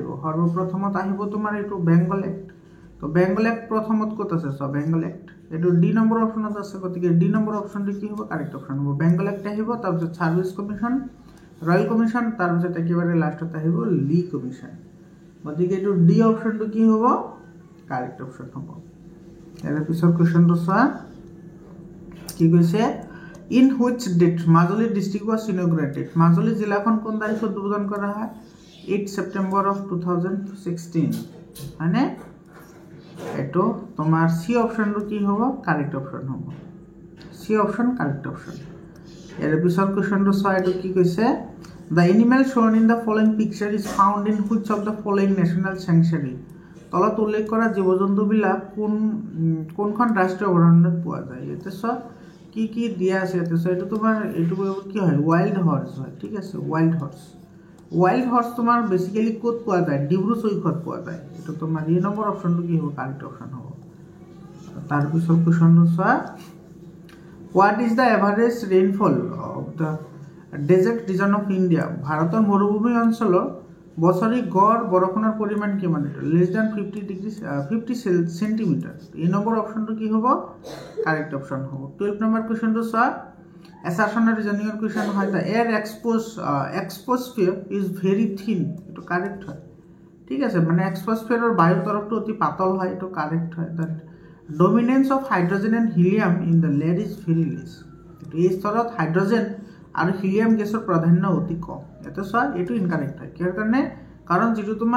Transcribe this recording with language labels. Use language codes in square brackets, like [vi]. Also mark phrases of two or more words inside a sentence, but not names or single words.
[as] সৰ্বপ্ৰথমত আহিব তোমাৰ এটো বেঙ্গল এক্ট তো বেঙ্গল এক্ট প্ৰথমত কত আছে চোৱা বেঙ্গল এক্ট এটো ডি নম্বৰ অপশনত আছে গতিকে ডি নম্বৰ অপশনটো কি হ'ব [en] correct option [as] হ'ব বেঙ্গল এক্ট আহিব তাৰ পিছত সাৰ্ভিস কমিশন ৰয়েল কমিশন তাৰ পিছত একেবাৰে লাষ্টত আহিব লি কমিশন গতিকে এটো ডি অপশনটো কি হ'ব [en] correct option [as] হ'ব এর পিছৰ কোৱেশ্চনটো চোৱা কি কৈছে [en] in which date Majuli district was inaugurated [as] Majuli জিলাখন কোন তাৰিখত উদ্বোধন কৰা হয় 8 September of 2016 মানে এটো তোমাৰ সি অপশনটো কি হ'ব [en] correct option [as] হ'ব [en] C option correct option [as] এর পিছৰ কোৱেশ্চনটো চোৱা এটো কি কৈছে [en] the animal shown in the following picture is found in which of the following national sanctuary [as] তলত উল্লেখ কৰা জীৱ-জন্তুবিলাক কোনখন ৰাষ্ট্ৰীয় অভয়াৰণ্যত পোৱা যায় এতে চোৱা কি কি দিয়া আছে এতে সো এটো তোমাৰ এটো কি হয় [en] wild horse [as] হয় ঠিক আছে [en] wild horse [as] তোমাৰ বেসিক্যালি কোত পোৱা যায় ডিব্ৰু চৈখত পোৱা যায় এটো তোমাৰ এই নম্বৰ অপশনটো কি হ'ব [en] correct option [as] হ'ব তাৰ পিছৰ কোৱেশ্চনটো চোৱা [en] What is the average rainfall of the desert region of India [as] ভাৰতৰ মৰুভূমি অঞ্চলৰ বছৰি গড় বৰষুণৰ পৰিমাণ কিমান এটা [en] less than [as] 50 সেন্টিমিটার এই নম্বৰ অপশনটো কি হ'ব [en] correct option [as] হ'ব 12 নম্বৰ কোৱেশ্চনটো চোৱা অ্যাসারশন আৰু ৰিজনিংৰ কোৱেশ্চন হয় [en] the air exosphere is very thin [as] এটো কারেক্ট হয় ঠিক আছে মানে এক্সপোস্ফিয়াৰৰ বায়ুৰ তৰফটো অতি পাতল হয় এটো কারেক্ট হয় [en] the dominance of hydrogen and helium in the layer is very less [as] এটো এই স্তৰত হাইড্ৰোজেন আৰু হিলিয়াম গেছৰ প্ৰাধান্য অতি কম এটো চোৱা এটো ইনকারেক্ট হয় কিহৰ কাৰণে কাৰণ যেটো তোমাৰ